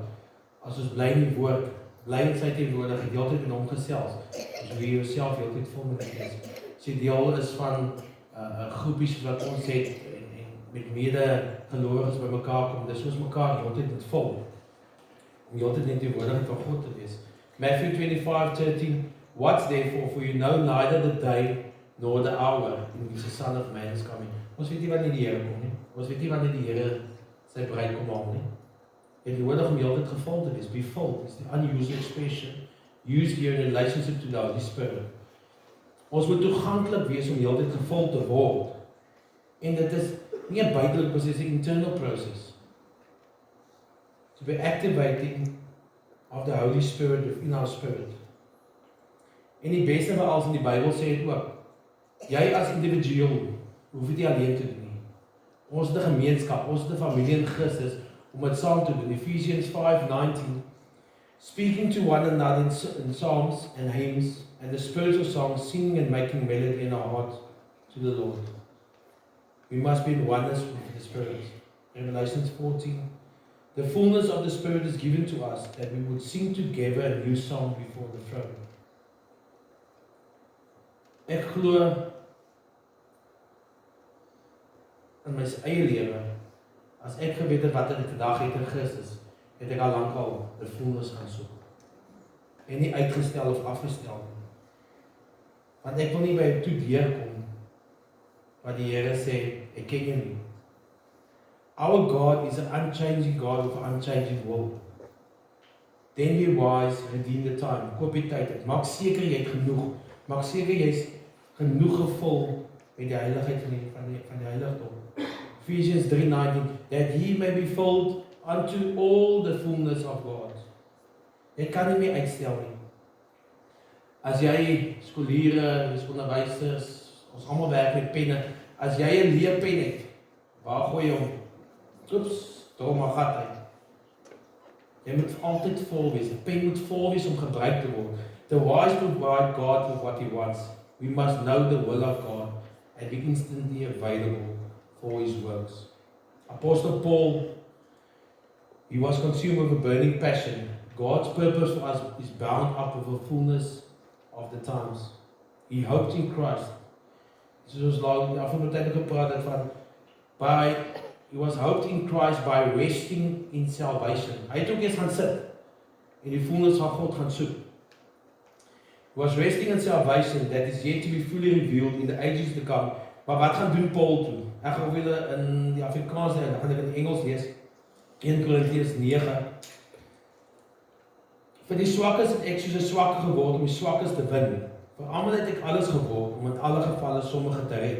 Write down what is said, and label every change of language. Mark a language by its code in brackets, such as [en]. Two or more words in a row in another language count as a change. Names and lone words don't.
[af] As ons bly in die woord, bly in sy teenwoordigheid, heeltyd in hom gesels. As jy jouself heeltyd vul met die Gees. As jy deel is van groepies wat ons het en met mede-gelowiges by mekaar kom, dis ons mekaar heeltyd moet vul. Om heeltyd in die teenwoordigheid van God te wees. [en] Matthew 25:13, What's therefore, for you know neither the day nor the hour in which the Son of Man is coming. [af] Ons weet nie wanneer die Here kom nie. Ons weet nie wanneer die Here sy bruid kom haal nie. En nodig om heeltyd gevul te wees. [en] Be filled is the unusual expression used here in relationship to the Holy Spirit. [af] Ons moet toeganklik wees om heeltyd gevul te word. En dit is nie 'n buitelike proses, dis 'n [en] internal process. To be activating of the Holy Spirit within our spirit. [af] En die beste van alles in die Bybel sê dit ook. Jy as individueel hoef dit nie alleen te doen nie. Ons is 'n gemeenskap, ons is 'n familie in Christus om dit saam te doen. [en] Ephesians 5:19, speaking to one another in psalms and hymns and the spiritual songs, singing and making melody in our heart to the Lord. We must be in oneness with the Spirit. Revelations 14, the fullness of the Spirit is given to us that we would sing together a new song before the throne. [af] Ek glo in my eie lewe, as ek geweet het wat ek vandag het in Christus, het ek al lankal die fullness gaan soek. En nie uitgestel of afgestel nie. Want ek wil nie by toe deurkom, wat die Here sê, ek ken jou nie. [en] Our God is an unchanging God with an unchanging will. Then be wise, redeem the time, [af] koop die tyd, maak seker jy het genoeg, maak seker jy is genoeg gevul met die heiligheid van die heiligdom. [en] Ephesians 3:19, that he may be filled unto all the fullness of God. [af] Jy kan nie meer uitstel nie. As jy skoliere, onderwysers, ons almal werk met penne, as jy 'n leerpen het, waar gooi jy hom? Oeps, daar maar gat uit. Jy moet altyd vol wees. 'n Pen moet vol wees om gebruik te word. [en] The wise provide God with what he wants. We must know the will of God and be instantly available for his works. Apostle Paul, he was consumed with a burning passion. God's purpose for us is bound up with the fullness of the times. He hoped in Christ. [af] Soos laat afgelope tyd gepraat het van [en] he was hoped in Christ by resting in salvation. [af] Hy het ook eens gaan sit en die fullness van God gaan soek. [en] He was resting in salvation that is yet to be fully revealed in the ages to come. [af] Maar wat gaan doen Paul toe? Ek gaan weer in die Afrikaans en dan gaan ek in Engels lees. 1 Korintiërs 9 Vir die swakkes het ek soos 'n swakker geword om die swakkes te wen. Vir almal het ek alles geword om in alle gevalle sommige te red.